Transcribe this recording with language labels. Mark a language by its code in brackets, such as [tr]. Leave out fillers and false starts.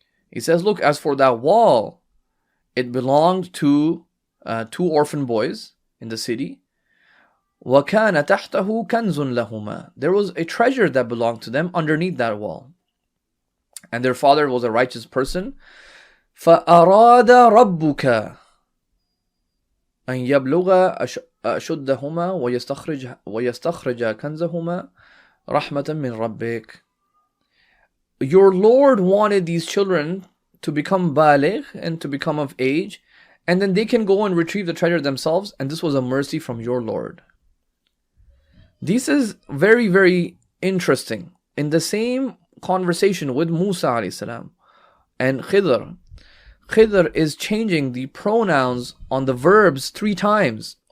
[en] He says, look, as for that wall, it belonged to 2 orphan boys in the city. [ar] وَكَانَ تَحْتَهُ كَنْزٌ لَهُمَا. [en] There was a treasure that belonged to them underneath that wall. And their father was a righteous person. [ar] فَأَرَادَ رَبُّكَ أن يبلغ أشدهما ويستخرج كنزهما رحمة من ربك. [en] Your Lord wanted these children to become baligh and to become of age, and then they can go and retrieve the treasure themselves, and this was a mercy from your Lord. This is very, very interesting. In the same conversation with Musa alayhi salam and Khidr, Khidr is changing the pronouns on the verbs 3 times.